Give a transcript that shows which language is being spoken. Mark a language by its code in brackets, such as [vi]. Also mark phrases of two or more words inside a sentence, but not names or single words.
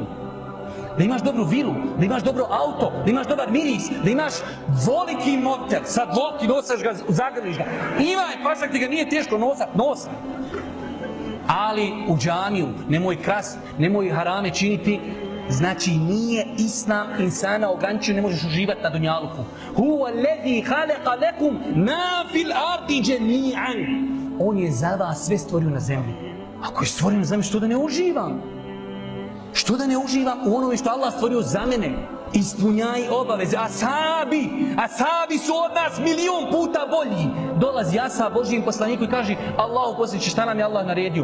[bs] Da imaš dobru vilu, da imaš dobro auto, da imaš dobar miris, da imaš voliki mobitel. Sad voliki, nosaš ga, zagrliš ga. Imaj, pašak ti ga nije teško nosat. Ali u džamiju nemoj krast, nemoj harame činiti. Znači nije islam insana ograničio, ne možeš uživati na dunjaluku. [ar] هو الذي خلق لكم ما في الأرض جميعا. [bs] On je za vas sve stvorio na zemlji. Ako je stvorio na zemlji, što da ne uživam? Što da ne uživam u onome što Allah stvorio za mene? Ispunjaj obaveze. Ashabi su od nas 1.000.000 puta bolji. Dolazi ashab Božijem poslaniku i kaže: Allahu poslaniče, šta nam je Allah naredio?